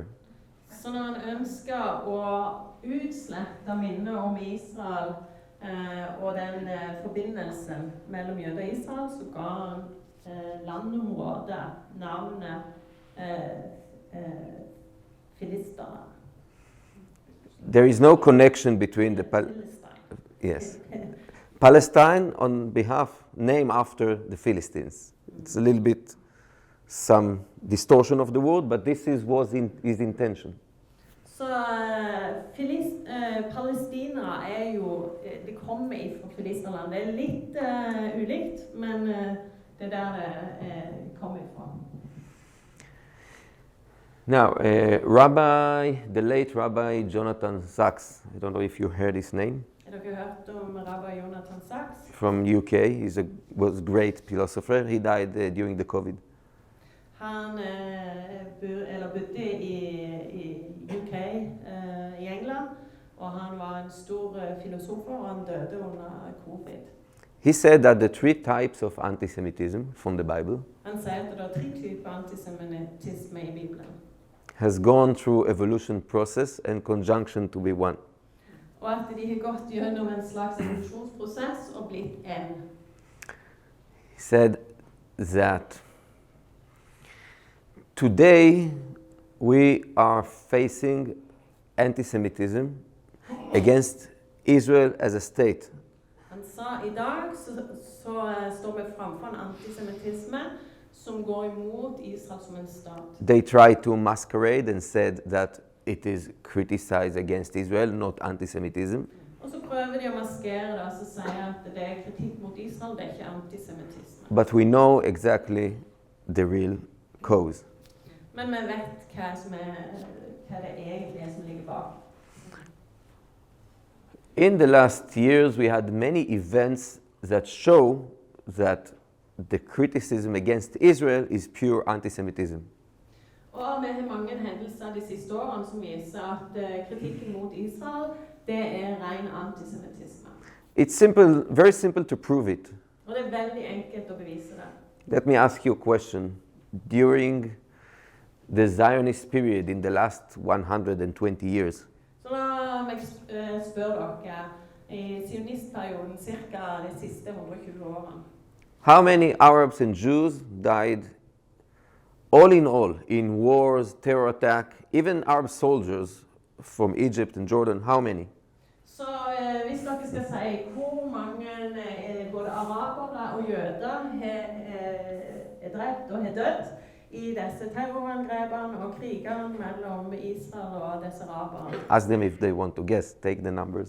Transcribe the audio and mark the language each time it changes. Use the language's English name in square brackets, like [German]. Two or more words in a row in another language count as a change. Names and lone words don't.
[Norwegian] Så når han ønsket å utslette minnet om Israel og den forbindelsen mellom jøder og Israel, så ga han landområdet navnet Filisterne. [English] There is no connection between the yes. Palestine on behalf, name after the Philistines. It's a little bit some distortion of the word, but this was his intention. [Norwegian] Så palestinere er jo, de kommer fra Filisterland. Det er litt ulikt, men det er der det kommer fra. [English] Now, the late Rabbi Jonathan Sachs, I don't know if you heard his name. [Norwegian] Har dere hørt om Rabbi Jonathan Sachs? [English] From UK, was a great philosopher. He died during the COVID. [Norwegian] Han bodde i UK, i England, og han var en stor filosofer, og han døde under covid. [English] He said that the three types of anti-Semitism from the Bible [Norwegian] Han sier at det er 3 typer antisemittisme i Bibelen. [English] has gone through evolution process and conjunction to be one. [Norwegian] Og at de har gått gjennom en slags evolusjonsprosess og blitt en. [English] He said that today we are facing anti-Semitism against Israel as a state. [Norwegian] Han sa i dag så står vi framfor en antisemittisme som går imot Israel som en stat. [English] They tried to masquerade and said that it is criticized against Israel, not anti-Semitism. [Norwegian] Og Og så prøver de å maskere det, og så sier at det er kritikk mot Israel, det er ikke antisemittisme. [English] But we know exactly the real cause. [Norwegian] Men vi vet hva det egentlig er som ligger bak. [English] In the last years, we had many events that show that the criticism against Israel is pure anti-Semitism. [Norwegian] Og vi har mange hendelser de siste årene som viser at kritikken mot Israel, det er ren antisemittisme. [English] It's simple, very simple to prove it. [Norwegian] Og det er veldig enkelt å bevise det. [English] Let me ask you a question. During the Zionist period in the last 120 years, [Norwegian] Så la meg spørre dere, i sionistperioden, cirka de siste 120 årene, [English] how many Arabs and Jews died all in wars, terror attack, even Arab soldiers from Egypt and Jordan, how many? [Norwegian] Så hvis dere skal si hvor mange både arabere og jøder er drept og har dødd i disse terrorangrepene og krigene mellom Israel og disse araberne, [English] Ask them if they want to guess, take the numbers.